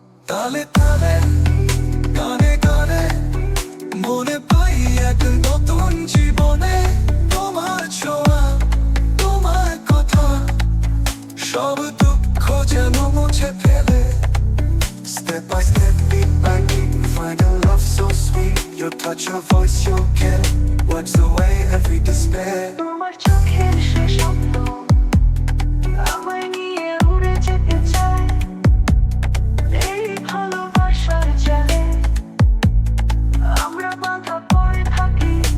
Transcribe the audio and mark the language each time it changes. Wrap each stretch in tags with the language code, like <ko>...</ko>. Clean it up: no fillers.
<bn>তালে তালে গানে গানে মনে পাই এক নতুন জীবনে। তোমার ছোঁয়া, তোমার কথা সব দুঃখ যেন মুছে ফেলে।</bn> <en>Step by step, beat by beat, find a love so sweet. Your touch, your voice, your care wipes away every despair.</en> <bn>তোমার চোখের সেই স্বপ্ন আমায় নিয়ে উড়ে যেতে চায়। এই ভালোবাসার জালে আমরা বাঁধা পড়ে থাকি।</bn>